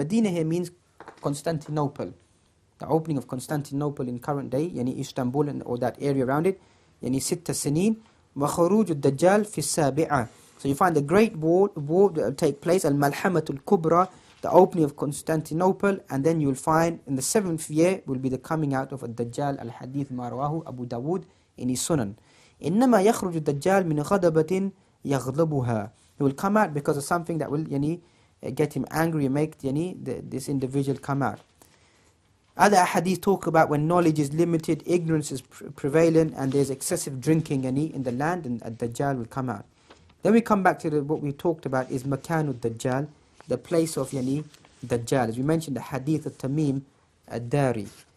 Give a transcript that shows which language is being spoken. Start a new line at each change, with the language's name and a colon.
English: Medina here means Constantinople. The opening of Constantinople in current day, Istanbul or that area around it,
Arabic: sitta sinin, wa khuruj al-Dajjal fi sabi'ah.
English: So you find the Great War that will take place, al-Malhamatul Kubra, the opening of Constantinople, and then you will find in the 7th year will be the coming out of Ad-Dajjal.
Arabic: Al-Hadeeth ma rawahu
English: Abu Dawud in his Sunan.
Arabic: إنما يخرج الدجال من غضبة يغضبها.
English: He will come out because of something that will get him angry and make this individual come out. Other hadith talk about when knowledge is limited, ignorance is prevalent, and there's excessive drinking in the land, and Ad-Dajjal will come out. Then we come back to what we talked about is Makanu Dajjal, the place of Dajjal. As we mentioned, the hadith of Tamim ad-Dari.